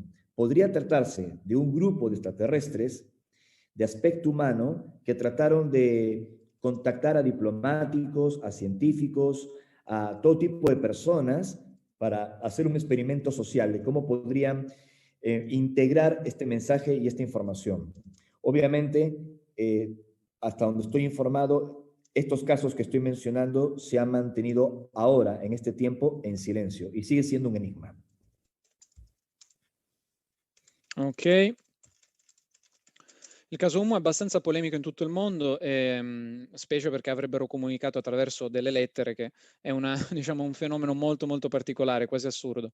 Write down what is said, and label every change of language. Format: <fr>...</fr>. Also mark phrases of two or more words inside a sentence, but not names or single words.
<es>Podría tratarse de un grupo de extraterrestres de aspecto humano que trataron de contactar a diplomáticos, a científicos, a todo tipo de personas para hacer un experimento social de cómo podrían integrar este mensaje y esta información. Obviamente, hasta donde estoy informado, estos casos que estoy mencionando se han mantenido ahora, en este tiempo, en silencio y sigue siendo un enigma. Ok.</es> <it>Il caso Humo è abbastanza polemico in tutto il mondo, specie perché avrebbero comunicato attraverso delle lettere, che è una, diciamo, un fenomeno molto molto particolare, quasi assurdo.</it>